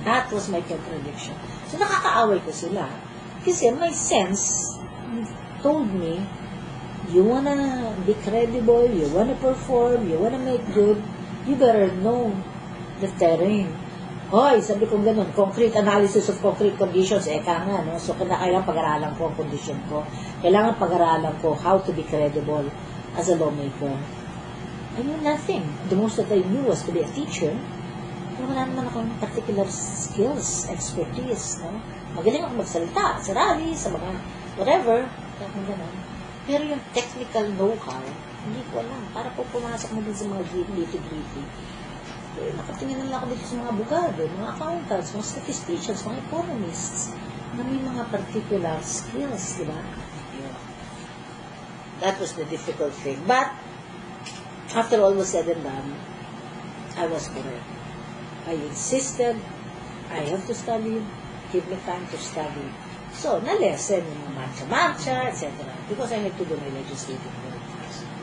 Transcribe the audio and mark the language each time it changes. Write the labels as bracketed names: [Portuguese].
[English] That was my contradiction. [Filipino] So nakakaaway ko sila. [English] Kasi my sense told me, you wanna be credible, you wanna perform, you wanna make good, you better know the terrain. [Filipino] Hoy, sabi ko ganun, [English] concrete analysis of concrete conditions, [Filipino] ka nga, no? So, kailangan pag-aralan ko ang condition ko. Kailangan pag-aralan ko [English] how to be credible as a lawmaker. I knew nothing. The most that I knew was to be a teacher. [Filipino] Pero wala naman akong particular skills, expertise, no? Magaling ako magsalita sa rally, sa mga whatever. Pero yung technical know-how, Hindi ko alam. Para po pumasok mo din sa mga nitty-gritty. Nakatingin na lang ako dito sa mga abogado, mga accountants, mga statisticians, mga economists, na may mga particular skills, di ba? Yeah. [English] That was the difficult thing. But, after all was said and done, I was correct. I insisted, I have to study, give me time to study. So, [Filipino] na-lesson yung mga marcha-marcha, [English] etc. Because I had to do my legislative work first.